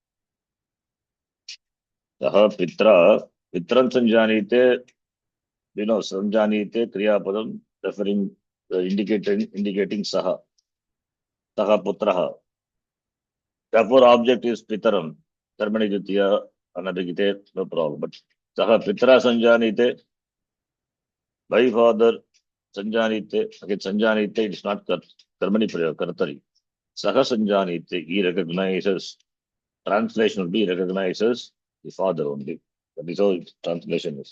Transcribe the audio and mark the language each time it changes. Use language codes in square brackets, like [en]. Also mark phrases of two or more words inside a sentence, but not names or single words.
[sa] सह पित्रा पितरम् संजानीते. [en] You know, [sa] संजानीते क्रिया पदम् [en] referring, indicating Saha. [sa] सह पुत्रः. [en] Therefore, object is Pitaram. [sa] कर्मणि द्वितीया, अनभिहिते, [en] no problem. But [sa] सह पित्रा संजानीते, [en] by father Sanjanite, again Sanjanite, it is not [sa] कर्मणि प्रयोग, [en] Kartari. [sa] सह संजानीते, [en] he recognizes, translation will be recognizes the father only. That is how translation is.